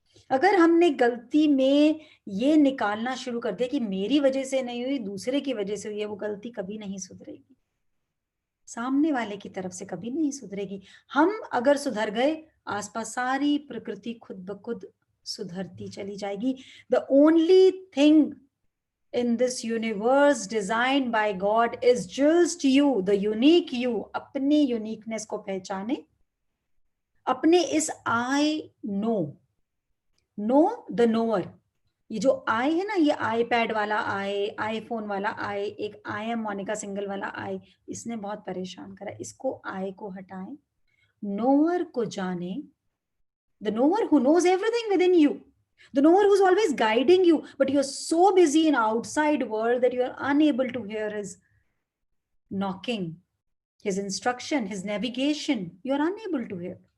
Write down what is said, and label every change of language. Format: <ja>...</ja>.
<hi>अगर हमने गलती में ये निकालना शुरू कर दिया कि मेरी वजह से नहीं हुई, दूसरे की वजह से हुई है, वो गलती कभी नहीं सुधरेगी, सामने वाले की तरफ से कभी नहीं सुधरेगी। हम अगर सुधर गए, आसपास सारी प्रकृति खुद ब खुद सुधरती चली जाएगी।</hi> <en>The only thing in this universe designed by God is just you, the unique you।</en> <hi>अपने यूनिकनेस को पहचाने, अपने इस</hi> <en>I know the knower।</en> <hi>ये जो आई है ना, ये आईपैड वाला आई, आईफोन वाला आई, एक आई एम मोनिका सिंगल वाला आई, इसने बहुत परेशान करा। इसको आई को हटाएं, नोअर को जाने,</hi> <en>The knower who knows everything within you, the knower who's always guiding you, but you're so busy in outside world that you're unable to hear his knocking, his instruction, his navigation, you're unable to hear।</en>